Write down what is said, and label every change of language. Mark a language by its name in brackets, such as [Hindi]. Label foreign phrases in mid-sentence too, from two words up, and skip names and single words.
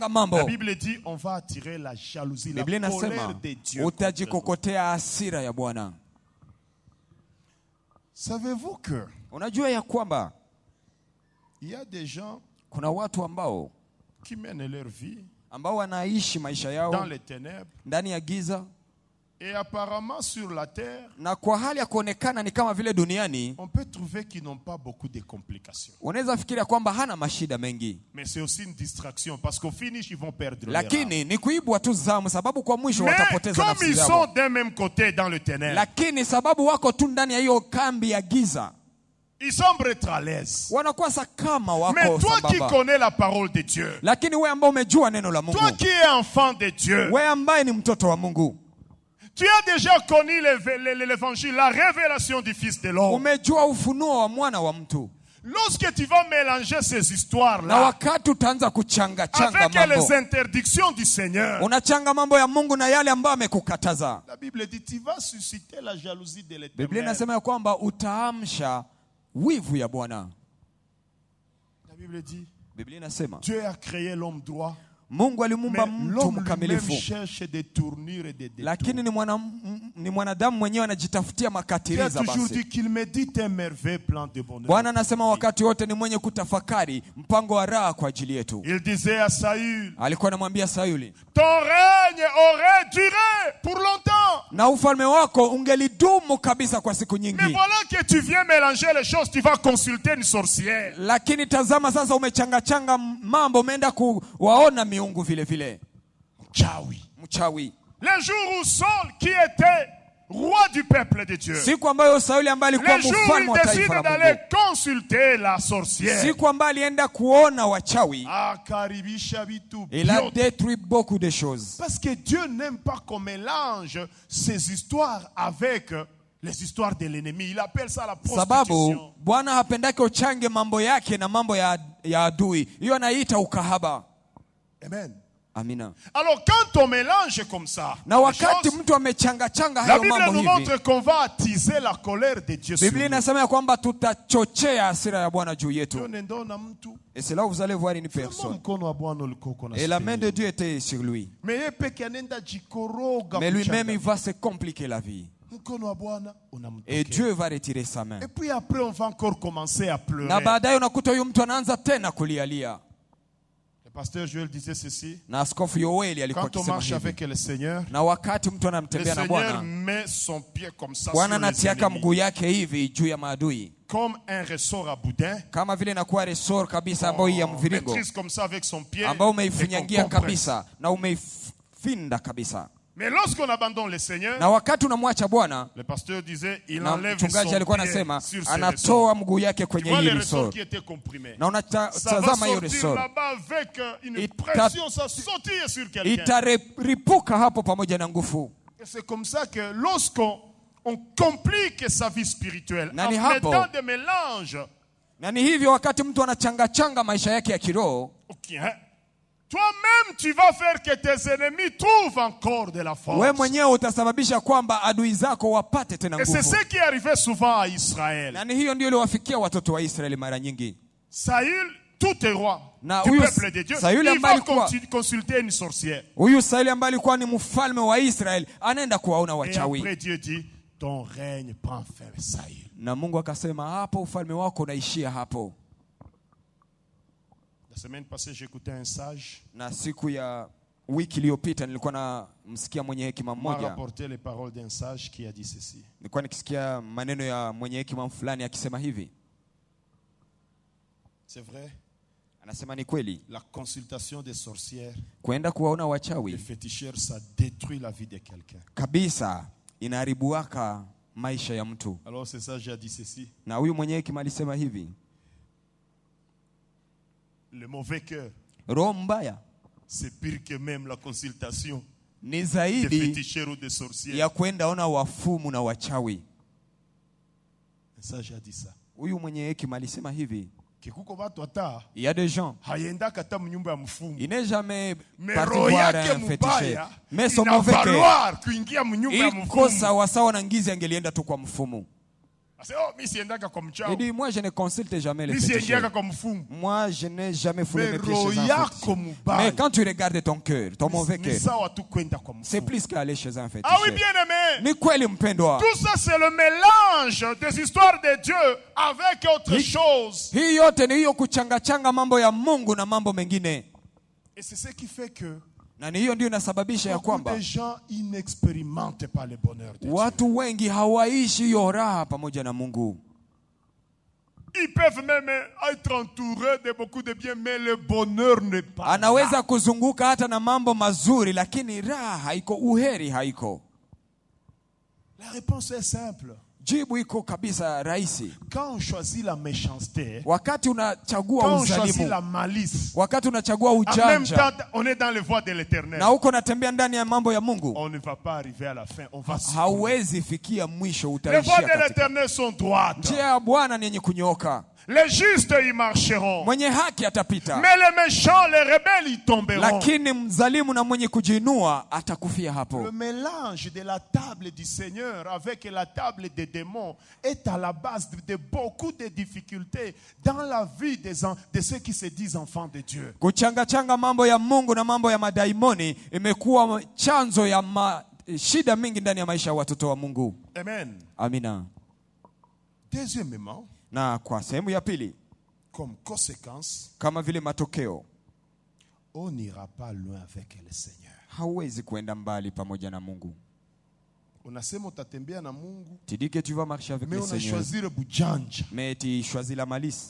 [French] la [Swahili] mambo, [French] Bible dit on va attirer la jalousie, la [Swahili] Biblia [French] colère [Swahili] inasema [French] de Dieu. [Swahili] utajikokotea hasira ya Bwana. [French] Savez-vous que [Swahili] Unajua ya kwamba [French] il y a des gens [Swahili] kuna watu ambao [French] qui mènent leur vie [Swahili] wanaishi maisha [French] dans [Swahili] yao [French] les ténèbres [Swahili] ndani ya giza, [French] et apparemment sur la terre, [Swahili] na kwa hali ya kuonekana ni kama vile duniani [French] on peut trouver qu'ils n'ont pas beaucoup de complications. [Swahili] unaweza fikiria kwamba hana mashida mengi, [French] Mais c'est aussi une distraction parce qu'au finish, ils vont perdre leur âme. [Swahili] lakini ni kuibwa tu zamu, sababu kwa mwisho [French] Mais [Swahili] watapoteza [French] comme [Swahili] nafsi [French] ils [Swahili] zao. [French] sont d'un même côté dans le ténèbre, [Swahili] Lakini sababu wako tu ndani ya hiyo kambi ya giza, [French] ils semblent être à l'aise. [Swahili] wanakuwa kama [French] Mais [Swahili] wako [French] toi qui [Swahili] sambamba. [French] connais la parole de Dieu, [Swahili] Lakini wewe ambao umejua neno la Mungu, [French] toi qui es enfant de Dieu, [Swahili] wewe ambaye ni mtoto wa Mungu, [French] tu as déjà connu l'évangile, la révélation du Fils de l'homme. [Swahili] umejua ufunuo wa mwana wa mtu. [French] Lorsque tu vas mélanger ces [Swahili] Na [French] histoires-là [Swahili] wakati utaanza kuchanga [French] avec [Swahili] mambo, [French] les interdictions du Seigneur, [Swahili] unachanga mambo ya Mungu na yale ambayo amekukataza, [French] la Bible dit tu vas susciter la jalousie de [Swahili] Biblia [French] l'Éternel. [Swahili] inasema ya kwamba utaamsha wivu ya Bwana. [French] La Bible dit [Swahili] Biblia inasema [French] Dieu a créé l'homme droit, [Swahili] Mungu [French] mais [Swahili] alimuumba mtu [French] l'homme lui-même [Swahili] mkamilifu, [French] cherche des tournures et des détours. [Swahili] lakini ni mwanadamu mwenyewe anajitafutia [French] Tu as [Swahili] makatiriza. [French] toujours [Swahili] Basi [French] dit qu'il médite un merveilleux plan de bonheur. [Swahili] Bwana anasema wakati wote ni mwenye kutafakari mpango wa raha kwa ajili yetu. [French] Il disait à Saül, [Swahili] Alikuwa anamwambia Sauli, [French] ton règne aurait duré pour longtemps. [Swahili] na ufalme wako ungelidumu kabisa kwa siku [French] Mais [Swahili] nyingi. [French] voilà que tu viens mélanger les choses, tu vas consulter une sorcière. [Swahili] Lakini tazama sasa, umechangachanga mambo, umeenda kuwaona miungu vile vile, Tchaoui. mchawi. [French] Le jour où Saul, qui était roi du peuple de Dieu, [Swahili] Siku ambayo Sauli ambaye alikuwa [French] le jour où [Swahili] mfalme [French] il [Swahili] wa taifa [French] décide [Swahili] la [French] d'aller [Swahili] Mungu, [French] consulter la sorcière, [Swahili] siku ambayo alienda kuona wachawi, akaribisha vitu [French] il a [Swahili] vyote. [French] détruit beaucoup de choses. Parce que Dieu n'aime pas qu'on mélange ces histoires avec les histoires de l'ennemi. Il appelle ça la [Swahili] Sababu [French] prostitution. [Swahili] Bwana hapendake uchange mambo yake na mambo ya adui. Hiyo anaita ukahaba. [French] Amen. [Swahili] Amina. [French] Alors quand on mélange comme ça, [Swahili] Na [French] les [Swahili] wakati [French] choses, [Swahili] mtu amechangachanga [French] la [Swahili] hayo [French] Bible [Swahili] mambo [French] nous [Swahili] hivi, [French] montre qu'on va attiser la colère de Dieu sur [Swahili] Biblia [French] nous. [Swahili] inasema ya kwamba tutachochea hasira ya Bwana juu yetu. Dieu n'endonne mtu. [French] Et c'est là où vous allez voir une Vraiment, personne. [Swahili] mkono wa Bwana ulikuwa na [French] Et la main [Swahili] sipendi. [French] de Dieu était sur lui. [Swahili] Mais yeye peke anaenda jikoroga [French] Mais lui-même, [Swahili] kuchanga. [French] il va se compliquer la vie. [Swahili] Mkono wa Bwana [French] Et [Swahili] unamtokea. [French] Dieu va retirer sa main. Et puis après on va encore commencer à pleurer. [Swahili] Na baadaye unakuta huyu mtu anaanza tena kulialia. [French] Le pasteur Joël disait ceci. [Swahili] Na askofu Yoeli alikuwa [French] Quand on [Swahili] akisema [French] marche [Swahili] hivi. [French] avec le Seigneur, [Swahili] Na wakati mtu [French] le [Swahili] anamtembea na [French] Seigneur [Swahili] Bwana, [French] met son pied comme ça [Swahili] Bwana [French] sur les [Swahili] anatiaka [French] ennemis. [Swahili] mguu yake hivi juu ya maadui. [French] comme un ressort à boudin. [Swahili] kama vile inakuwa resort kabisa ambayo ya mviringo [French] Maîtrise comme ça avec son pied. [Swahili] ambao [French] et qu'on [Swahili] umeifinyangia [French] compresse. [Swahili] kabisa na umeifinda kabisa. [French] Mais lorsqu'on abandonne le Seigneur, [Swahili] Na wakati unamwacha Bwana, [French] le pasteur disait, il [Swahili] na [French] enlève son [Swahili] mchungaji alikuwa [French] pied [Swahili] anasema [French] sur ce [Swahili] anatoa [French] ressort. [Swahili] mguu yake [French] Tu [Swahili] kwenye [French] vois [Swahili] hii [French] les ressorts [Swahili] resort, [French] qui étaient comprimés. [Swahili] na [French] Ça va [Swahili] unatazama hiyo [French] sortir [Swahili] resort [French] là-bas avec une [Swahili] Ita- [French] pression, ça sautille sur quelqu'un. [Swahili] itaripuka hapo pamoja na nguvu. [French] Et c'est comme ça que lorsqu'on complique sa vie spirituelle [Swahili] Na [French] en [Swahili] ni hapo. [French] mettant des mélanges, [Swahili] Na ni hivyo wakati mtu anachanga maisha yake ya kiroho, [French] ok, hein, toi-même tu vas faire que tes ennemis trouvent encore de la force. [Swahili] wewe mwenyewe utasababisha kwamba adui zako wapate tena [French] Et c'est [Swahili] nguvu. [French] ce qui arrivait souvent à Israël. [Swahili] Na ni hiyo ndio iliwafikia watoto wa Israeli mara nyingi. [French] Saül, tout est roi [Swahili] Na [French] du [Swahili] huyu [French] peuple de Dieu, [Swahili] Saül [French] il [Swahili] ambaye [French] va [Swahili] alikuwa [French] consulter une sorcière. [Swahili] huyu Sauli ambaye alikuwa ni mfalme wa Israeli anaenda kuwaona [French] Et [Swahili] wachawi. [French] après Dieu dit, ton règne prend fin, Saül. [Swahili] Na Mungu akasema hapo ufalme wako unaishia hapo. [French] La semaine passée, j'écoutais un sage [Swahili] Na siku ya wiki iliyopita nilikuwa namsikia mwenye hekima [French] m'a [Swahili] mmoja. [French] rapporté les paroles d'un sage qui a dit ceci. [Swahili] Nilikuwa nikisikia maneno ya mwenye hekima fulani akisema hivi. [French] C'est vrai, [Swahili] Anasema ni kweli, [French] la consultation des sorcières, [Swahili] kwenda kuwaona [French] les [Swahili] wachawi [French] féticheurs, ça détruit la vie de quelqu'un. [Swahili] kabisa inaharibuaka maisha ya mtu. [French] Alors ce sage a dit ceci, [Swahili] Na huyu mwenye hekima alisema hivi, [French] le mauvais cœur, [Swahili] roho mbaya [French] c'est pire que même la consultation [Swahili] ni [French] des [Swahili] zaidi [French] féticheurs ou des sorcières. [Swahili] ya kwenda ona wafumu na wachawi. [French] Le sage a dit ça. [Swahili] Huyu mwenye hekima alisema hivi, Kikuko watu hata [French] il y a des gens, [Swahili] hayenda kata mnyumba ya mfumu. [French] il n'est jamais [Swahili] Mais [French] parti [Swahili] roho [French] voir [Swahili] yake [French] un féticheur. [Swahili] mubaya [French] Mais son mauvais cœur [Swahili] inavaloir kuingia mnyumba ya iko mfumu. sawasawa na ngizi angelienda tu kwa mfumu. Ase, oh, mi siendaka kwa [French] Il [Swahili] mchawi. [French] dit, moi je ne consulte jamais les [Swahili] Mi siendiaka [French] féticheurs. [Swahili] kwa mfumu. [French] Moi je n'ai jamais foulé [Swahili] Mais [French] mes pieds [Swahili] roho [French] chez un [Swahili] yako [French] féticheur. [Swahili] mubaya. [French] Mais quand tu regardes ton cœur, ton mauvais [Swahili] Ni [French] cœur, [Swahili] sawa tu kwenda kwa [French] c'est [Swahili] mfumu. [French] plus qu'aller chez un Ah oui, féticheur. bien aimé. [Swahili] Ni kweli mpendwa. [French] Tout ça, c'est le mélange des histoires de Dieu avec autre chose. [Swahili] Hii yote ni hiyo kuchangachanga mambo ya Mungu na mambo mengine. [French] Et c'est ce qui fait que [Swahili] Na ni hiyo ndio inasababisha ya [French] beaucoup [Swahili] kwamba [French] de gens ils n'expérimentent pas le bonheur de Dieu. [Swahili] watu wengi hawaishi hiyo raha pamoja na Mungu. [French] Ils peuvent même être entourés de beaucoup de biens, mais le bonheur n'est pas là. [Swahili] Anaweza kuzunguka hata na mambo mazuri lakini raha haiko, uheri haiko. [French] La réponse est simple. [Swahili] Jibu iko kabisa rahisi. [French] Quand on choisit la méchanceté, [Swahili] Wakati unachagua [French] quand on choisit [Swahili] uzalimu, [French] la malice, [Swahili] wakati unachagua [French] en même [Swahili] ujanja [French] temps, on est dans les voies de l'éternel. [Swahili] na uko natembea ndani ya mambo ya Mungu, [French] On ne va pas arriver à la fin. On va succomber. [Swahili] hauwezi fikia mwisho, [French] Les [Swahili] utaishia [French] voies de [Swahili] katika. [French] l'éternel sont droites. [Swahili] Njia ya Bwana ni yenye kunyooka, [French] Les justes y marcheront. [Swahili] mwenye haki atapita, [French] Mais les méchants, les rebelles y tomberont. [Swahili] lakini mzalimu na mwenye kujiinua atakufia hapo. [French] Le mélange de la table du Seigneur avec la table des démons est à la base de beaucoup de difficultés dans la vie de ceux qui se disent enfants de Dieu. [Swahili] Kuchangachanga mambo ya Mungu na mambo ya madaimoni imekuwa chanzo ya shida mingi ndani ya maisha ya watoto wa Mungu. [French] Amen. [Swahili] Amina. [French] Deuxièmement, [Swahili] Na kwa sehemu ya pili, [French] comme conséquence, [Swahili] kama vile matokeo, [French] on n'ira pas loin avec le Seigneur. [Swahili] hauwezi kuenda mbali pamoja na Mungu. Unasema utatembea na Mungu, [French] Tu dis que tu vas marcher avec mais le on a Seigneur, choisi le bujanja. mais tu choisis la malice.